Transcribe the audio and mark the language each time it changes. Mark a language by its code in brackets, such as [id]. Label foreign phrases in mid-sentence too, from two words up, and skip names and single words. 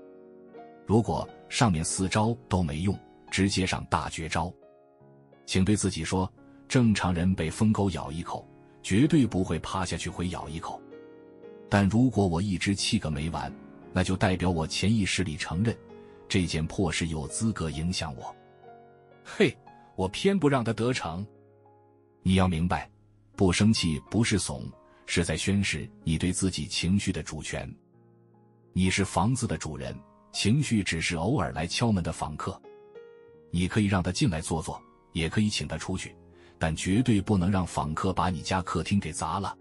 [zh] 如果上面4招都沒用，直接上大絕招。請對自己說，正常人被瘋狗咬一口，絕對不會趴下去回咬一口。但如果我一直氣個沒完，那就代表我潛意識裡承認這件破事有資格影響我。嘿，我偏不讓他得逞。你要明白，不生氣不是慫，是在宣示你對自己情緒的主權。你是房子的主人，情緒只是偶爾来敲門的访客。你可以讓他进来坐坐，也可以請他出去，但絕对不能讓访客把你家客廳給砸了。